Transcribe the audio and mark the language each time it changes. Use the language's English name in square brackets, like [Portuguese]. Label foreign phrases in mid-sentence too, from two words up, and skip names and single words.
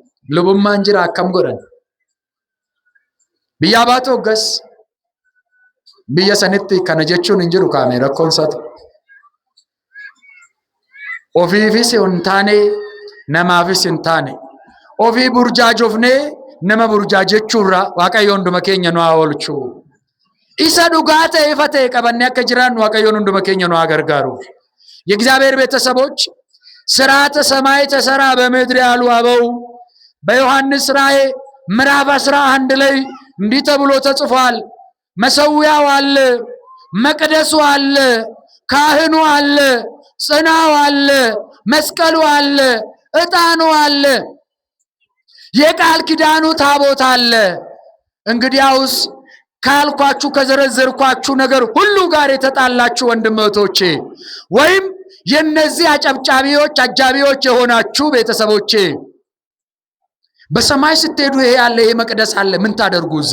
[Oromo] Lubummaan jira akkam godhan? biyya baatu gas biyya sanitti kana jechuun hin jiru kaame rakkoonsatu ofiifis hin taane namaafis hin taane ofii burjaajofnee nama burjaajechuurra Waaqayyo hunduma keenya nu haa oolchu. Isa dhugaa ta'e ifa ta'e qabannee akka jiraannu Waaqayyo hunduma keenya nu haa gargaaru። [Amharic] የእግዚአብሔር ቤተሰቦች ሥርዓተ ሰማይ ተሰራ በምድር ያሉ አበው በዮሐንስ ራእይ ምዕራፍ 11 ላይ እንዲህ ተብሎ ተጽፏል። መሰዊያው አለ፣ መቅደሱ አለ፣ ካህኑ አለ፣ ጽናው አለ፣ መስቀሉ አለ፣ ዕጣኑ አለ፣ የቃል ኪዳኑ ታቦት አለ። እንግዲያውስ ካልኳችሁ ከዘረዘርኳችሁ ነገር ሁሉ ጋር የተጣላችሁ ወንድሞቼ ወይም የነዚህ አጨብጫቢዎች አጃቢዎች የሆናችሁ ቤተሰቦቼ በሰማይ ስትሄዱ ይሄ ያለ ይሄ መቅደስ አለ ምን ታደርጉ እዛ?